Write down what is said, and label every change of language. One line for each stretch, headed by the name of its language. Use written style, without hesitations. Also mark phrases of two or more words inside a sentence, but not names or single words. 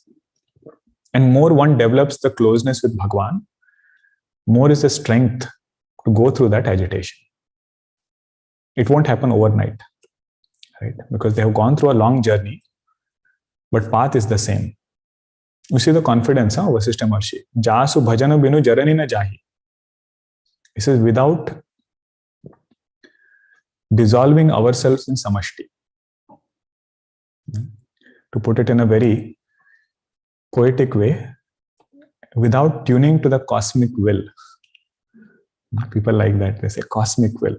English: And more one develops the closeness with Bhagwan, more is the strength to go through that agitation. It won't happen overnight, right? Because they have gone through a long journey, but path is the same. You see the confidence of Vasishtha Maharshi.
Awadhi: जासु भजनु बिनु जरनि न जाही.
English: He says, without dissolving ourselves in samashti. To put it in a very poetic way, without tuning to the cosmic will. People like that, they say cosmic will.